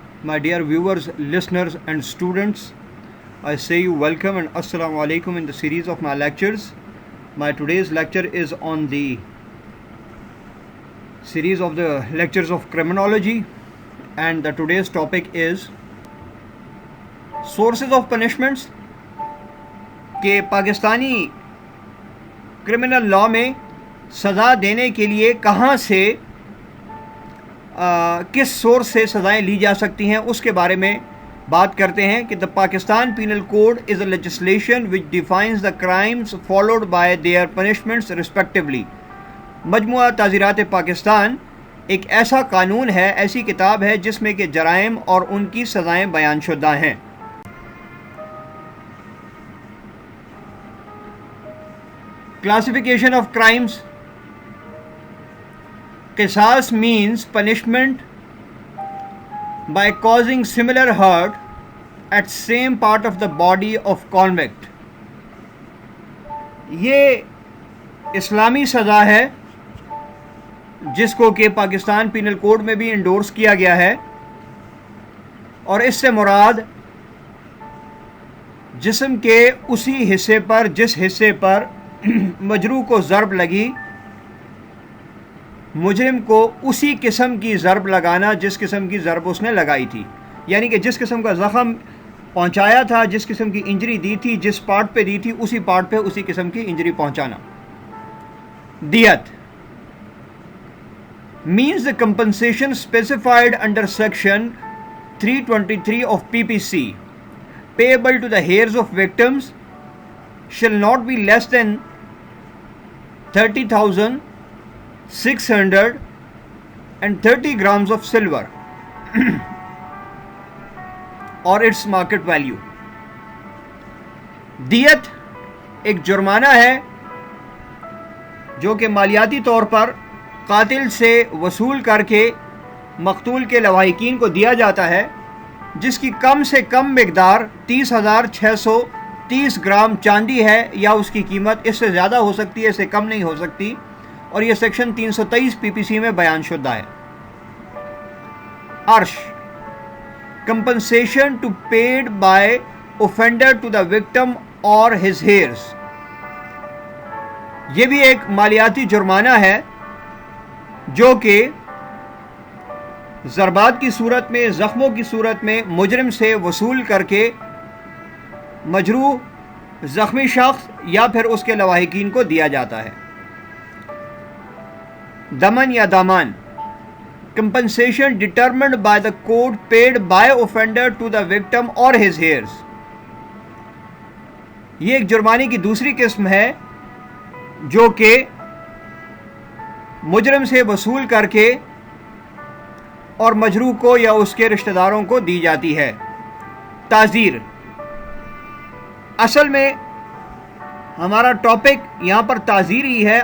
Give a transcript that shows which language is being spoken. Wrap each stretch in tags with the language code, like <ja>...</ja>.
<en>My dear viewers, listeners and students, I say you welcome and assalamu alaikum in the series of my lectures. My today's lecture is on the series of the lectures of criminology, and the today's topic is sources of punishments.</en> <ur>کہ Pakistani criminal law میں سزا دینے کے لیے کہاں سے کس source سے سزائیں لی جا سکتی ہیں اس کے بارے میں بات کرتے ہیں کہ</ur> <en>The Pakistan penal code is a legislation which defines the crimes followed by their punishments respectively.</en> <ur>مجموعہ تعزیرات پاکستان ایک ایسا قانون ہے، ایسی کتاب ہے جس میں کہ جرائم اور ان کی سزائیں بیان شدہ ہیں.</ur> <en>Classification of crimes. Qisas means punishment by causing similar hurt at same part of the body of convict.</en> <ur>یہ اسلامی سزا ہے جس کو کہ پاکستان پینل کوڈ میں بھی انڈورس کیا گیا ہے، اور اس سے مراد جسم کے اسی حصے پر جس حصے پر مجروح کو ضرب لگی، مجرم کو اسی قسم کی ضرب لگانا جس قسم کی ضرب اس نے لگائی تھی. یعنی کہ جس قسم کا زخم پہنچایا تھا، جس قسم کی انجری دی تھی، جس پارٹ پہ دی تھی، اسی پارٹ پہ اسی قسم کی انجری پہنچانا.</ur> <en>Diyat means the compensation specified under section 323 of PPC payable to the heirs of victims shall not be less than 30,630 grams of silver or its market value.</en> <ur>دیت ایک جرمانہ ہے جو کہ مالیاتی طور پر قاتل سے وصول کر کے مقتول کے لواحقین کو دیا جاتا ہے، جس کی کم سے کم مقدار 30,630 گرام چاندی ہے، یا اس کی قیمت اس سے زیادہ ہو سکتی ہے، اس سے کم نہیں ہو سکتی، اور یہ سیکشن 323 PPC میں بیان شدہ ہے.</ur> <en>Arsh compensation to paid by offender to the victim or his heirs.</en> <ur>یہ بھی ایک مالیاتی جرمانہ ہے جو کہ ضربات کی صورت میں، زخموں کی صورت میں مجرم سے وصول کر کے مجروح زخمی شخص یا پھر اس کے لواحقین کو دیا جاتا ہے.</ur> <en>دمن یا Daman compensation determined by the court paid by offender to the victim or his heirs.</en> <ur>یہ ایک جرمانے کی دوسری قسم ہے جو کہ مجرم سے وصول کر کے اور مجروح کو یا اس کے رشتہ داروں کو دی جاتی ہے. تعزیر اصل میں ہمارا ٹاپک یہاں پر تعزیر ہی ہے.</ur>